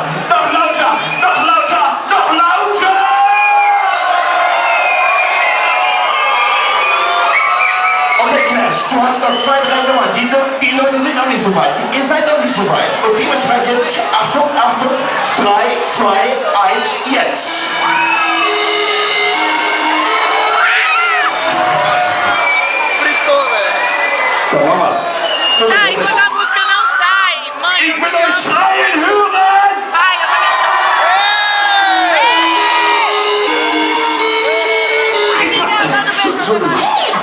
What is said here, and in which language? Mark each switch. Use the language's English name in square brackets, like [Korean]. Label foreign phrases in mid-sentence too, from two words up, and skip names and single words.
[German] Noch lauter, noch lauter, noch lauter! Okay, Clash, du hast noch 2, 3 Nummern. Die Leute sind noch nicht so weit. Ihr seid noch nicht so weit. Und dementsprechend, Achtung, Achtung, 3, 2, 1, jetzt! Da war was. [Portuguese] Ai, quando a música não sai, mãe, [German] Ich [Portuguese] eu [German] will [Portuguese] te [German] euch [Portuguese] amo. [German] schreien hören! [Portuguese] Pai, eu também te amo. Ei! Ai, que gravando beijo pra você.